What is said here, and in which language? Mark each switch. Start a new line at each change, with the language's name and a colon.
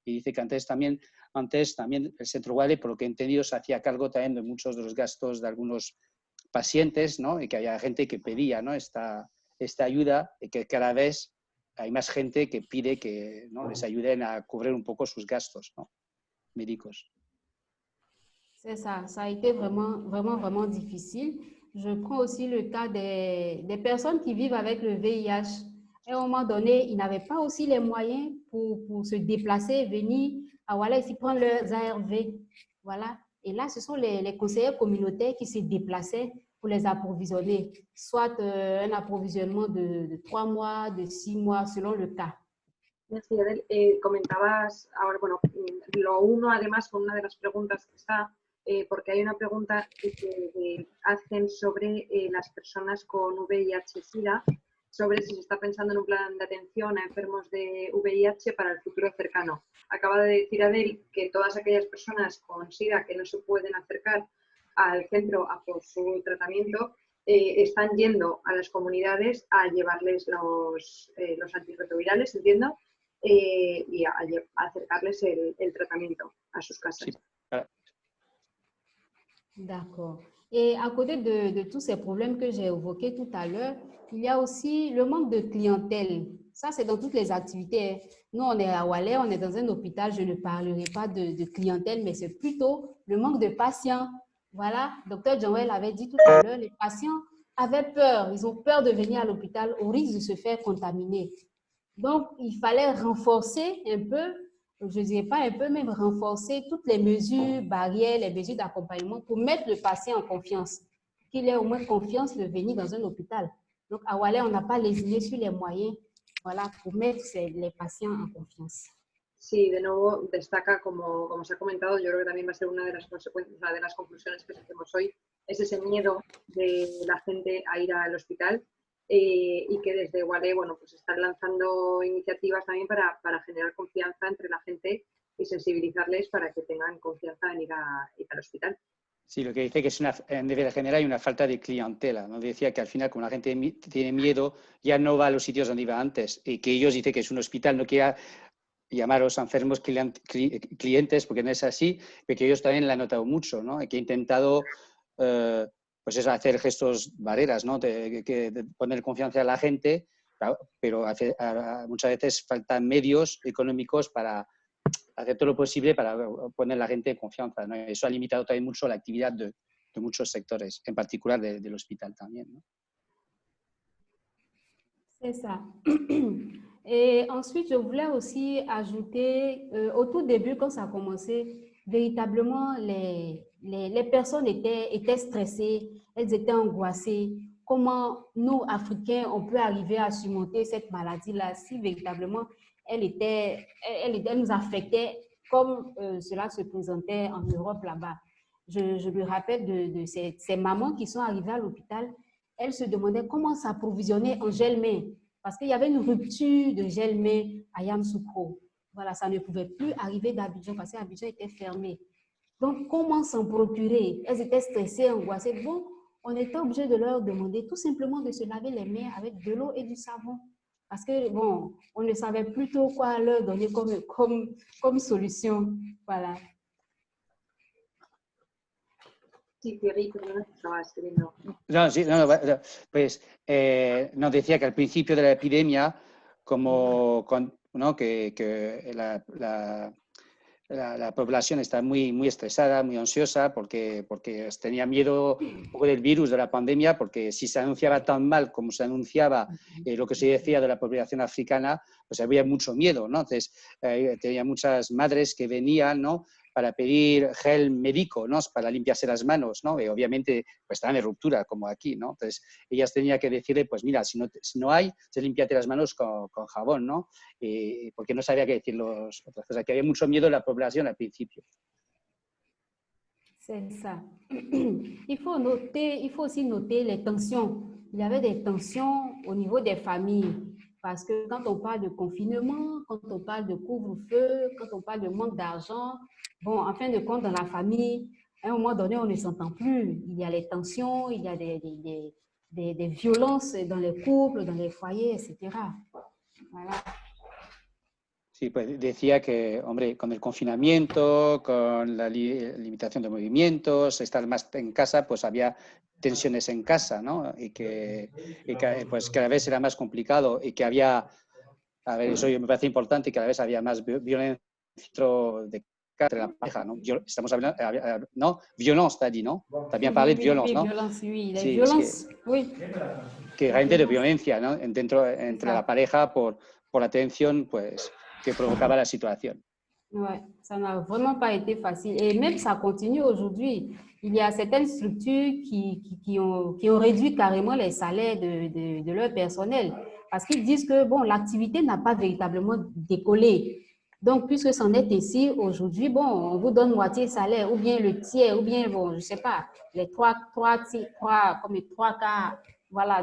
Spanish: Y dice que antes también el Centro Wiley, por lo que he entendido, se hacía cargo también de muchos de los gastos de algunos pacientes, ¿no? Y que había gente que pedía, ¿no? esta ayuda, y que cada vez hay más gente que pide que, ¿no?, les ayuden a cubrir un poco sus gastos, ¿no?, médicos.
French: C'est ça, ça a été vraiment difficile. Je prends aussi le cas des personnes qui vivent avec le VIH. À un moment donné, ils n'avaient pas aussi les moyens pour se déplacer, venir à Ouala ici prendre leurs ARV. Voilà. Et là, ce sont les conseillers communautaires qui se déplaçaient pour les approvisionner, soit un approvisionnement de 3 mois, de 6 mois, selon le cas. Merci, Adel.
Spanish: Comentabas ahora, bueno, lo uno además con una de las preguntas que está, porque hay una pregunta que hacen sobre las personas con VIH-Sida, sobre si se está pensando en un plan de atención a enfermos de VIH para el futuro cercano. Acaba de decir Adel que todas aquellas personas con SIDA que no se pueden acercar al centro a por su tratamiento, están yendo a las comunidades a llevarles los antirretrovirales, entiendo, y a acercarles el tratamiento a sus casas. Sí.
French: D'accord. Et à côté de tous ces problèmes que j'ai évoqués tout à l'heure, il y a aussi le manque de clientèle. Ça, c'est dans toutes les activités. Nous, on est à Oualé, on est dans un hôpital, je ne parlerai pas de clientèle, mais c'est plutôt le manque de patients. Voilà, Dr. Joel avait dit tout à l'heure, les patients avaient peur, ils ont peur de venir à l'hôpital au risque de se faire contaminer. Donc, il fallait renforcer un peu, je ne dirais pas un peu, même renforcer toutes les mesures barrières, les mesures d'accompagnement pour mettre le patient en confiance, qu'il ait au moins confiance de venir dans un hôpital. Donc, à Oualé, on n'a pas lésiné sur les moyens, voilà, pour mettre les patients en confiance.
Spanish: Sí, de nuevo destaca, como se ha comentado, yo creo que también va a ser una de las consecuencias, una de las conclusiones que hacemos hoy, es ese miedo de la gente a ir al hospital y que desde Oualé, bueno, pues están lanzando iniciativas también para generar confianza entre la gente y sensibilizarles para que tengan confianza en ir al hospital. Sí, lo que dice que es en general hay una falta de clientela, ¿no? Decía que al final, como la gente tiene miedo, ya no va a los sitios donde iba antes, y que ellos dicen que es un hospital, no quiera llamaros enfermos clientes, porque no es así, pero que ellos también la han notado mucho, ¿no? Que he intentado pues eso, hacer gestos barreras, ¿no? De poner confianza a la gente, pero muchas veces faltan medios económicos para hacer todo lo posible para poner a la gente en confianza, ¿no? Eso ha limitado también mucho la actividad de muchos sectores, en particular del hospital también, ¿no?
French: C'est ça. Et ensuite, je voulais aussi ajouter, au tout début, quand ça a commencé, véritablement, les personnes étaient stressées, elles étaient angoissées. Comment nous, Africains, on peut arriver à surmonter cette maladie-là si véritablement elle nous affectait comme cela se présentait en Europe là-bas. Je me rappelle de ces mamans qui sont arrivées à l'hôpital. Elles se demandaient comment s'approvisionner en gel-main parce qu'il y avait une rupture de gel-main à Yamoussoukro. Voilà, ça ne pouvait plus arriver d'Abidjan parce qu'Abidjan était fermé. Donc, comment s'en procurer? Elles étaient stressées, angoissées. Bon, on était obligé de leur demander tout simplement de se laver les mains avec de l'eau et du savon. Parce que, bon, on ne savait plus trop quoi leur donner comme solution. Voilà.
Spanish: Sí, Thierry, estaba escribiendo. No, sí, no, pues nos decía que al principio de la epidemia, como ¿no? que la población está muy estresada, muy ansiosa, porque tenía miedo un poco del virus, de la pandemia, porque si se anunciaba tan mal como se anunciaba lo que se decía de la población africana, pues había mucho miedo, ¿no? Entonces, tenía muchas madres que venían, ¿no?, para pedir gel médico, ¿no?, para limpiarse las manos, ¿no? Y obviamente pues estaban en ruptura, como aquí, ¿no? Entonces, ellas tenían que decirle, pues mira, si no hay, límpiate las manos con jabón, ¿no? Porque no sabía qué decir otras cosas, que había mucho miedo en la población al principio.
French: C'est ça. Il faut aussi noter les tensions. Il y avait des tensions au niveau des familles. Parce que quand on parle de confinement, quand on parle de couvre-feu, quand on parle de manque d'argent, bon, en fin de compte, dans la famille, à un moment donné, on ne s'entend plus. Il y a les tensions, il y a des violences dans les couples, dans les foyers, etc. Voilà.
Spanish: Sí, pues decía que, hombre, con el confinamiento, con la limitación de movimientos, estar más en casa, pues había tensiones en casa, ¿no? Y que pues cada vez era más complicado y que había, a ver, eso me parece importante, y cada vez había más violencia dentro de la pareja, ¿no? Estamos hablando, ¿no?
French: Violence, t'as dit,
Spanish: ¿no? También
French: parlé de violence,
Spanish: ¿no?
French: Violence, oui. La
Spanish: Sí,
French: violence, oui.
Spanish: Que realmente de violencia, ¿no? Entre la pareja por la tensión, pues, que provocaba la situación.
French: Ouais, ça n'a vraiment pas été facile. Et même ça continue aujourd'hui. Il y a certaines structures qui ont réduit carrément les salaires de leur personnel parce qu'ils disent que bon, l'activité n'a pas véritablement décollé. Donc, puisque c'en est ainsi aujourd'hui, bon, on vous donne moitié salaire ou bien le tiers ou bien, bon, je ne sais pas, les trois quarts. Voilà.